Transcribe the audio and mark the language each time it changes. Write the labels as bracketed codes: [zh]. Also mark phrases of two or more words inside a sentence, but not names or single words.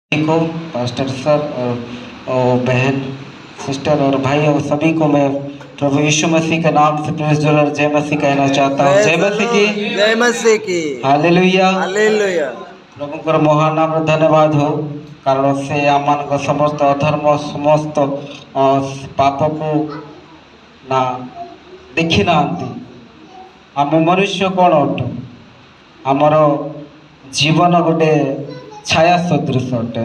[hi] को, पास्टर सर और बहन सिस्टर और भाई और सभी को मैं प्रभु यीशु मसीह के नाम से [en] Praise the Lord, [hi] जय मसीह कहना चाहता हूँ। जय मसीह की, जय मसीह की। हालेलुया। हालेलुया। [or] प्रभुଙ୍କର ମହାନ ନାମରେ ଧନ୍ୟବାଦ ହଉ, କାରଣ ସେ ଆମମାନଙ୍କ ସମସ୍ତ ଅଧର୍ମ ସମସ୍ତ ପାପକୁ ନା ଦେଖି ନାହାନ୍ତି। ଆମେ ମନୁଷ୍ୟ କ'ଣ ଅଟୁ? ଆମର ଜୀବନ ଗୋଟେ ଛାୟା ସଦୃଶ ଅଟେ।